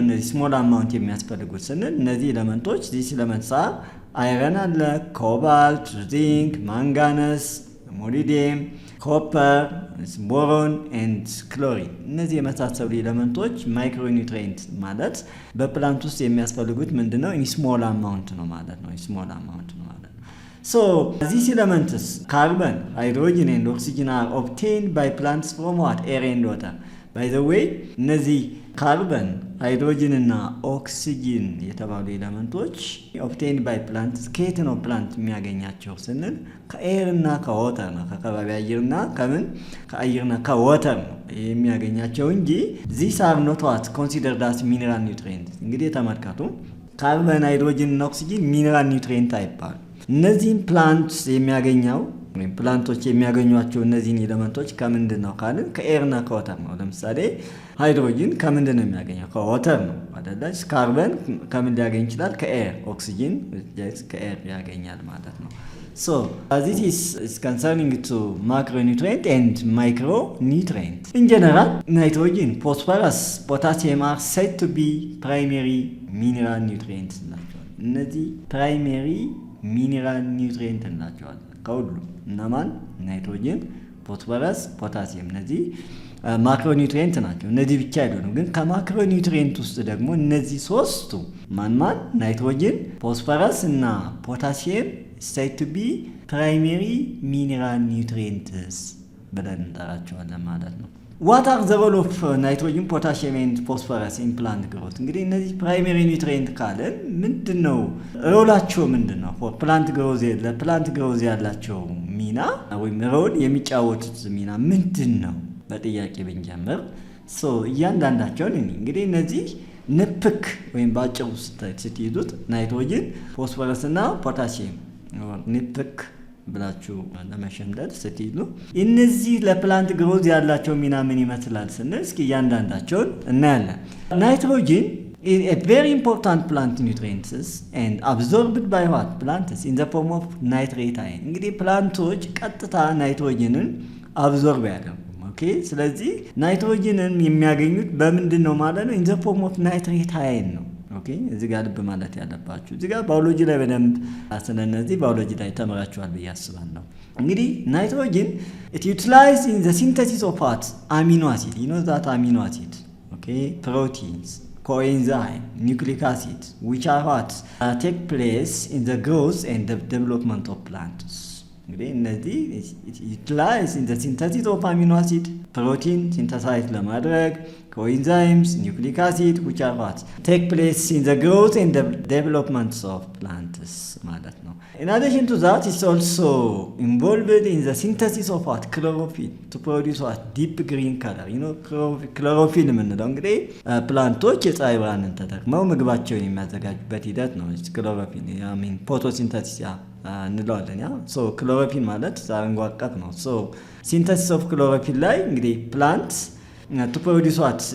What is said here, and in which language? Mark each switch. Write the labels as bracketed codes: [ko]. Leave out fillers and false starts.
[am] እነዚህ ስሞል አማውንት የሚያስፈልጉት ስንል እነዚህ ኤለመንቶች [en] ዚስ ኤለመንትስ አር [am] አይረን አለ፣ ኮባልት፣ ዚንክ፣ ማንጋነስ፣ ሞሊብዴም፣ ኮፐር፣ ቦሮን ኤንድ ክሎሪን። እነዚህ የመሳሰሉ ኤለመንቶች ማይክሮ ኒውትሪየንት ማለት በፕላንት ውስጥ የሚያስፈልጉት ምንድነው? ስሞል አማውንት ነው ማለት ነው። [en] ስሞል አማውንት ነው ማለት ነው። So these elements carbon, hydrogen and oxygen are obtained by plants from what? Air and water. [am] By the way, እነዚህ ካርበን ሃይድሮጅን እና ኦክሲጅን የተባሉ ኤለመንቶች [en] ኦብቴንድ ባይ ፕላንት [am] ከየት ነው ፕላንት የሚያገኛቸው ስንል ከኤር እና ከወተር ነው። ከከባቢ አየርና ከአየርና ከወተር ነው የሚያገኛቸው እንጂ [en] these are not what considered as mineral nutrients። [am] እንግዲህ ተመልከቱ፣ ካርበን ሃይድሮጅን እና ኦክሲጅን ሚነራል ኒውትሪየንት አይባሉ። እነዚህን ፕላንት የሚያገኘው ወይም ፕላንቶች የሚያገኟቸው እነዚህን ኤለመንቶች ከምንድን ነው ካልን ከኤርና ከወተር ነው። ለምሳሌ ሃይድሮጅን ከምንድን ነው የሚያገኘው? ከወተር ነው አይደለ? ካርበን ከምን ሊያገኝ ይችላል? ከኤር። ኦክሲጅን ከኤር ያገኛል ማለት ነው። [en] So this is concerning to macronutrient and micronutrient. In general, nitrogen, phosphorus, potassium are said to be primary mineral nutrients. [am] እነዚህ primary ሚኒራል ኒውትሪየንት እንላቸዋለን። ከሁሉ እነማን? ናይትሮጅን፣ ፎስፈረስ፣ ፖታሲየም። እነዚህ ማክሮ ኒውትሪየንት ናቸው። እነዚህ ብቻ አይደሉም፣ ግን ከማክሮ ኒውትሪየንት ውስጥ ደግሞ እነዚህ ሶስቱ ማን? ናይትሮጅን፣ ፎስፈረስ እና ፖታሲየም [en] said to be primary mineral nutrients [am] ብለን እንጠራቸዋለን ማለት ነው። [en] What are the role of nitrogen, potassium and phosphorus in plant growth? [am] እንግዲህ እነዚህ ፕራይመሪ ኒውትሪየንት ካለን ምንድነው ሮላቸው? ምንድነው ፕላንት ግሮዝ ለፕላንት ግሮዝ ያላቸው ሚና ወይም ሮል የሚጫወቱት ሚና ምንድነው? በጥያቄ ብንጀምር እያንዳንዳቸውን እንግዲህ እነዚህ ንፕክ ወይም ባጭሩ ስትይዙት ናይትሮጅን፣ ፎስፈረስ እና ፖታሲየም ንፕክ ብላችሁ ለመሸምደድ ስትይዙ እነዚህ ለፕላንት ግሮዝ ያላቸው ሚና ምን ይመስላል ስንል እስኪ እያንዳንዳቸውን እናያለን። ናይትሮጅን [en] is a very important plant nutrients and absorbed by what? Plants in the form of nitrate ion. [am] እንግዲህ ፕላንቶች ቀጥታ ናይትሮጅንን አብዞርብ ያደርጉ። ኦኬ፣ ስለዚህ ናይትሮጅንን የሚያገኙት በምንድን ነው ማለት ነው? [en] in the form of nitrate ion [am] ነው። ኦኬ፣ እዚህ ጋር ልብ ማለት ያለባችሁ እዚህ ጋር ባዮሎጂ ላይ በደንብ ስለነዚህ ባዮሎጂ ላይ ተምራችኋል ብዬ አስባለሁ። እንግዲህ ናይትሮጅን [en] it utilized in the synthesis of what? Amino acid. You know that amino acid, okay, proteins, coenzyme, nucleic acid, which are what? Take place in the growth and the development of plants. [am] እንግዲህ እነዚህ [en] utilized in the synthesis of amino acid, protein synthesize [am] ለማድረግ [en] coenzymes, nucleic acid, which are what? Take place in the growth and the development of plants [am] ማለት ነው። [en] In addition to that, it's also involved in the synthesis of what? Chlorophyll to produce what? Deep green color. You know, [am] chlorophyll የምንለው እንግዲህ ፕላንቶች የፀሐይ ብርሃንን ተጠቅመው ምግባቸውን የሚያዘጋጁበት ሂደት ነው። chlorophyll ፎቶሲንተሲስ እንለዋለን። ክሎሮፊል ማለት አረንጓዴ ነው። ሲንተሲስ ኦፍ ክሎሮፊል ላይ እንግዲህ ፕላንት [en] to produce what?